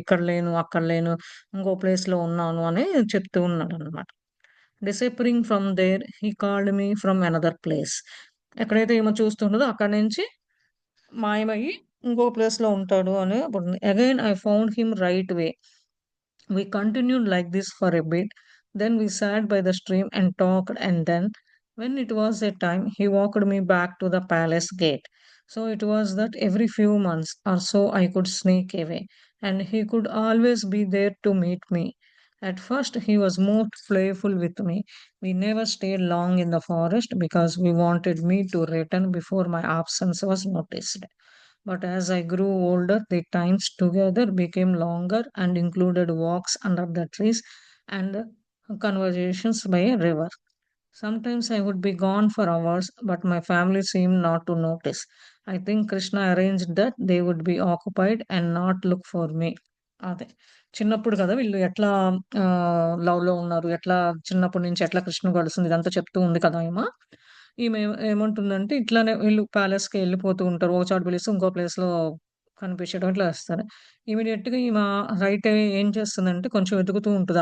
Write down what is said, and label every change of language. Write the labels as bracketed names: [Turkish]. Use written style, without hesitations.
[Telugu] ఇక్కడ లేను, అక్కడ లేను, ఇంకో ప్లేస్‌లో ఉన్నాను అని చెప్తూ ఉన్నాడనమాట. [English] Disappearing from there he called me from another place. [Telugu] ఎక్కడైతే ఈమె చూస్తుంటదో అక్కడి నుంచి మాయమయ్యి ఇంకో ప్లేస్‌లో ఉంటాడు అని అప్పుడు [English] Again I found him right way. We continued like this for a bit. Then we sat by the stream and talked, and then, when it was a time, he walked me back to the palace gate. So it was that every few months or so I could sneak away, and he could always be there to meet me. At first, he was most playful with me. We never stayed long in the forest because we wanted me to return before my absence was noticed. But as I grew older, the times together became longer and included walks under the trees and conversations by a river. Sometimes I would be gone for hours, but my family seemed not to notice. I think Krishna arranged that they would be occupied and not look for me. [Telugu] అదే. చిన్నప్పుడు కదా! వీళ్ళు ఎట్లా లవ్‌లో ఉన్నారు. ఎట్లా చిన్నప్పటి నుంచి ఎట్లా కృష్ణ గడుస్తుంది ఇదంతా చెప్తూ ఉంది కదా! ఈమె ఏమంటుందంటే ఇట్లానే వీళ్ళు ప్యాలెస్‌కి ఎళ్ళిపోతూ ఉంటారు. ఒక చోట పిలిస్తే ఇంకో ప్లేస్‌లో కనిపించడం ఇట్లా ఏస్తారు. ఇమ్మీడియేట్‌గా ఈమె రైట్ అవే ఏం చేస్తుందంటే కొంచెం వెతుకుతూ ఉంటది.